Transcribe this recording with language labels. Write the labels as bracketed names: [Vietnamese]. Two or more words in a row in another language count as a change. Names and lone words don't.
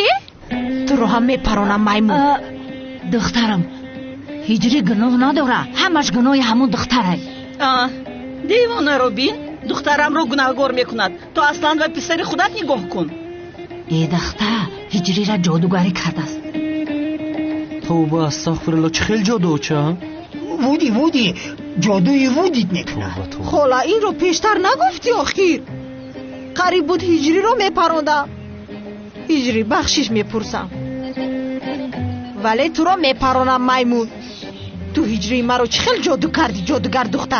[Tajik] туро ҳам мепаронам маймун. духтарам ҳиҷрӣ гуноҳ надорад. ҳамаш гуноҳи ҳамун духтарай. девонаро бин. духтарамро гунаҳгор мекунад. то аслан ва писари худат нигоҳ кун. е духтар ҳиҷрира ҷодугарӣ кардааст. [Persian] توبه استغفرالله چه خیلی جادوچه [Tajik] вуди ҷодуи вудит мекунад. хола инро пештар нагуфтӣ? охир қариб буд ҳиҷриро мепарондам. ҳиҷрӣ бахшиш мепурсам, вале туро мепаронам маймун. ту ҳиҷрии маро чӣ хел ҷоду кардӣ, ҷодугар духтар?